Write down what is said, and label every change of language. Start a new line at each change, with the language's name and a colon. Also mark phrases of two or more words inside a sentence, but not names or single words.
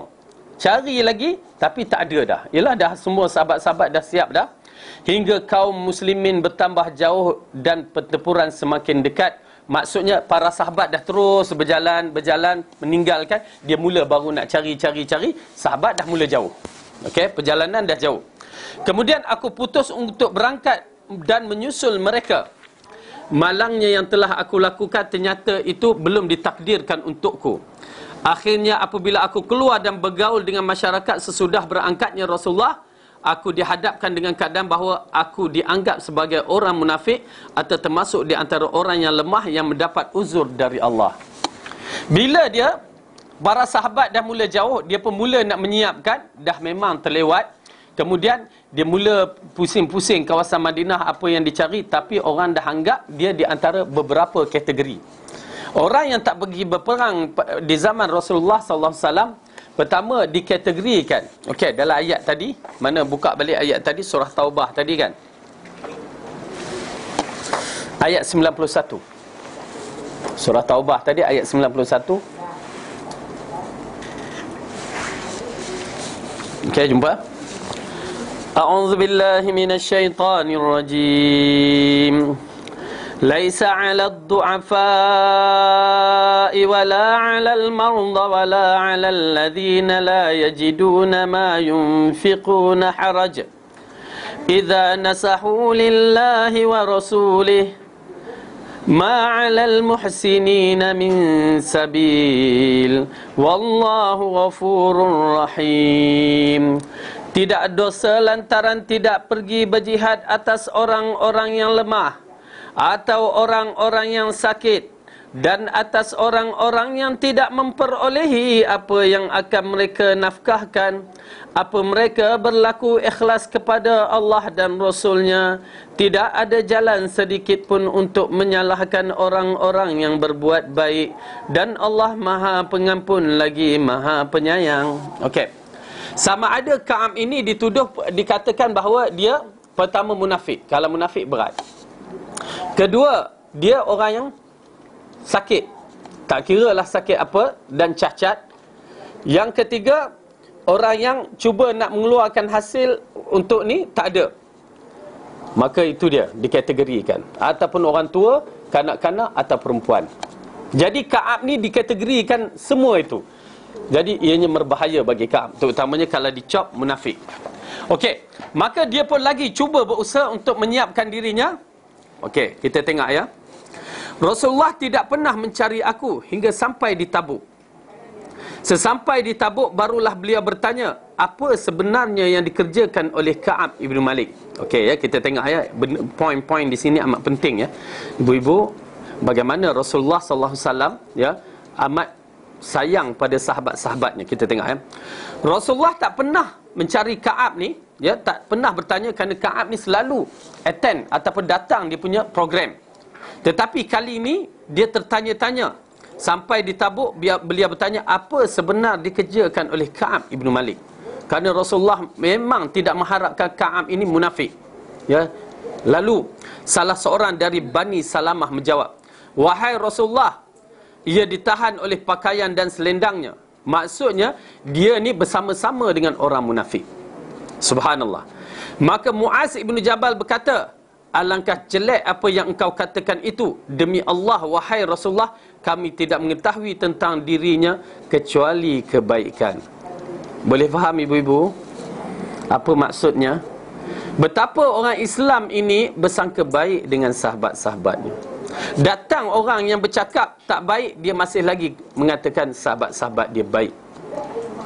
Malay: Cari lagi, tapi tak ada dah. Yalah, dah semua sahabat-sahabat dah siap dah. Hingga kaum muslimin bertambah jauh dan pertempuran semakin dekat. Maksudnya para sahabat dah terus berjalan, meninggalkan. Dia mula baru nak cari. Sahabat dah mula jauh. Okey, perjalanan dah jauh. Kemudian aku putus untuk berangkat dan menyusul mereka. Malangnya yang telah aku lakukan ternyata itu belum ditakdirkan untukku. Akhirnya apabila aku keluar dan bergaul dengan masyarakat sesudah berangkatnya Rasulullah, aku dihadapkan dengan keadaan bahawa aku dianggap sebagai orang munafik atau termasuk di antara orang yang lemah yang mendapat uzur dari Allah. Bila para sahabat dah mula jauh, dia pun mula nak menyiapkan, dah memang terlewat. Kemudian dia mula pusing-pusing kawasan Madinah apa yang dicari, tapi orang dah anggap dia di antara beberapa kategori. Orang yang tak pergi berperang di zaman Rasulullah
Arabic: صلى الله عليه وسلم,
Malay: pertama dikategorikan. Okey, dalam ayat tadi, mana buka balik ayat tadi, surah Taubah tadi kan. Ayat 91. Surah Taubah tadi ayat 91. Okey, jumpa.
Arabic: أعوذ بالله من الشيطان الرجيم. ليس على الضعفاء ولا على المرضى ولا على الذين لا يجدون ما ينفقون حرج إذا نصحوا لله ورسوله ما على المحسنين من سبيل والله غفور رحيم.
Malay: Tidak dosa lantaran tidak pergi berjihad atas orang-orang yang lemah atau orang-orang yang sakit, dan atas orang-orang yang tidak memperolehi apa yang akan mereka nafkahkan. Apa mereka berlaku ikhlas kepada Allah dan Rasulnya, tidak ada jalan sedikit pun untuk menyalahkan orang-orang yang berbuat baik, dan Allah Maha Pengampun lagi Maha Penyayang. Okey. Sama ada Ka'ab ini dikatakan bahawa dia pertama munafik. Kalau munafik berat. Kedua, dia orang yang sakit. Tak kira lah sakit apa, dan cacat. Yang ketiga, orang yang cuba nak mengeluarkan hasil untuk ni, tak ada. Maka itu dia dikategorikan. Ataupun orang tua, kanak-kanak atau perempuan. Jadi Ka'ab ni dikategorikan semua itu. Jadi ianya berbahaya bagi Ka'ab, terutamanya kalau dicop munafik. Okey, maka dia pun lagi cuba berusaha untuk menyiapkan dirinya. Okey, kita tengok ya. Rasulullah tidak pernah mencari aku hingga sampai di Tabuk. Sesampai di Tabuk barulah beliau bertanya, apa sebenarnya yang dikerjakan oleh Ka'ab ibn Malik. Okey ya, kita tengok ya, poin-poin di sini amat penting ya. Ibu-ibu, bagaimana Rasulullah
Arabic: صلى الله عليه وسلم
Malay: ya amat sayang pada sahabat-sahabatnya. Kita tengok ya. Rasulullah tak pernah mencari Ka'ab ni, ya, tak pernah bertanya, kerana Ka'ab ni selalu attend ataupun datang dia punya program. Tetapi kali ini dia tertanya-tanya. Sampai di Tabuk beliau bertanya apa sebenar dikerjakan oleh Ka'ab ibn Malik. Kerana Rasulullah memang tidak mengharapkan Ka'ab ini munafik. Ya. Lalu salah seorang dari Bani Salamah menjawab, wahai Rasulullah, ia ditahan oleh pakaian dan selendangnya. Maksudnya dia ni bersama-sama dengan orang munafik. Subhanallah. Maka Muaz ibn Jabal berkata, alangkah jelek apa yang engkau katakan itu. Demi Allah, wahai Rasulullah, kami tidak mengetahui tentang dirinya kecuali kebaikan. Boleh faham ibu-ibu apa maksudnya? Betapa orang Islam ini bersangka baik dengan sahabat-sahabatnya. Datang orang yang bercakap tak baik, dia masih lagi mengatakan sahabat-sahabat dia baik.